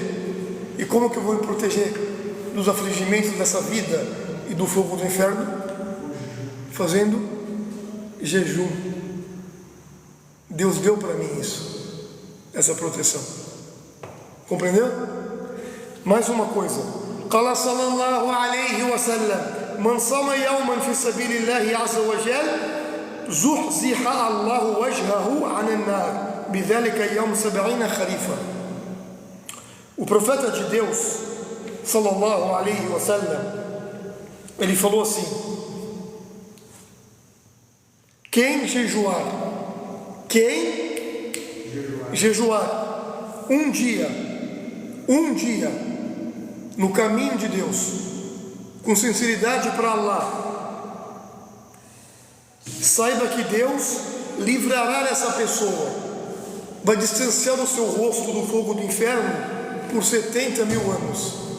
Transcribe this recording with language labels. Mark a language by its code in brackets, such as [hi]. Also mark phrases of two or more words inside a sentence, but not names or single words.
[pt] E como que eu vou me proteger dos afligimentos dessa vida e do fogo do inferno? Fazendo jejum. Deus deu para mim isso, essa proteção. Compreendeu? Mais uma coisa. [ar] قال صلى الله عليه وسلم: من صام يوما في سبيل الله عز وجل زحزح الله وجهه عن النار بذلك يوم 70 خريفا. [pt] O profeta de Deus, [ar] صلى الله عليه وسلم, [pt] ele falou assim: quem jejuar um dia no caminho de Deus, com sinceridade para Allah, saiba que Deus livrará essa pessoa, vai distanciar o seu rosto do fogo do inferno por 70 mil anos.